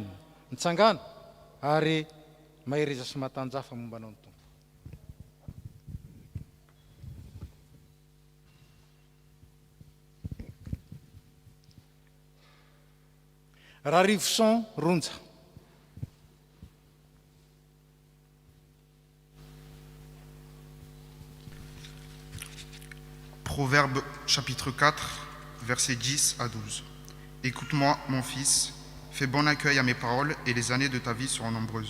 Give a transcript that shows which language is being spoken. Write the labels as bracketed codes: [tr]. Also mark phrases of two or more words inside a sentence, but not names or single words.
[mg] Mitsangana ary mahereza sy mahatanjah momba anao ny tompo. Raha Rivoson Ronja. [fr] Proverbe chapitre 4, versets 10 à 12. Écoute-moi, mon fils, fais bon accueil à mes paroles et les années de ta vie seront nombreuses.